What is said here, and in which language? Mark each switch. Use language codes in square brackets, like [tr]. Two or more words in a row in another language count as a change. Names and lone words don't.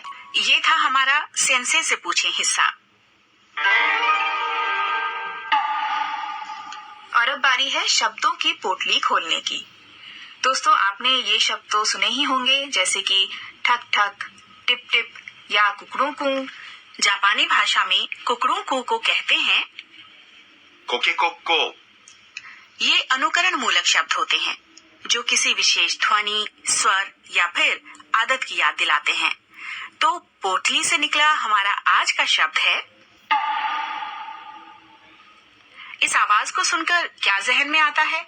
[hi] ये था हमारा सेंसे से पूछे हिस्सा। और अब बारी है शब्दों की पोटली खोलने की। दोस्तों, आपने ये शब्द तो सुने ही होंगे, जैसे कि ठक ठक, टिप टिप या कुकड़ू। जापानी भाषा में कुकड़ू को कहते हैं コケコッコー ये अनुकरण मूलक शब्द होते हैं जो किसी विशेष ध्वनि, स्वर या फिर आदत की याद दिलाते हैं। तो पोटली से निकला हमारा आज का शब्द है। इस आवाज को सुनकर क्या जहन में आता है?